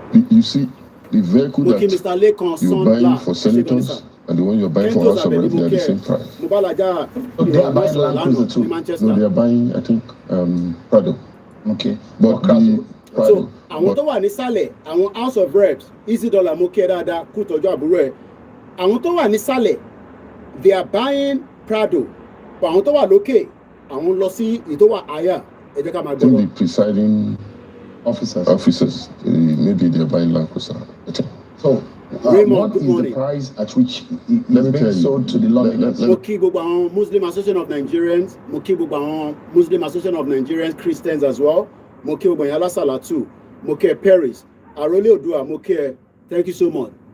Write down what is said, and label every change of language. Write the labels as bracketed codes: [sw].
[en] You see, the vehicle that you're buying for senators and the one you're buying for House of Reps, they are the same price. So they are buying Land Cruiser too. No, they are buying, I think, Prado. Okay. But the Prado. [yo] So àwọn tó wà nísàlẹ̀ àwọn House of Reps $Easy mo kí ẹ dáadáa kú tọ́jú àbúrò ẹ̀ àwọn tó wà nísàlẹ̀ [en] they are buying Prado but [yo] àwọn tó wà lókè àwọn lọ sí èyí tó wà higher ẹ jẹ́ ká máa gbọ́ lọ. [en] The presiding officers maybe they are buying Land Cruiser. So what is the price at which it is being sold to the lawmakers? [yo] Mo kí gbogbo àwọn Muslim Association of Nigerians mo kí gbogbo àwọn Muslim Association of Nigerians [en] Christians as well [yo] mo kí gbogbo yẹn alásàlátù mo kí ẹ Paris Arole Odua mo kí ẹ [en] thank you so much.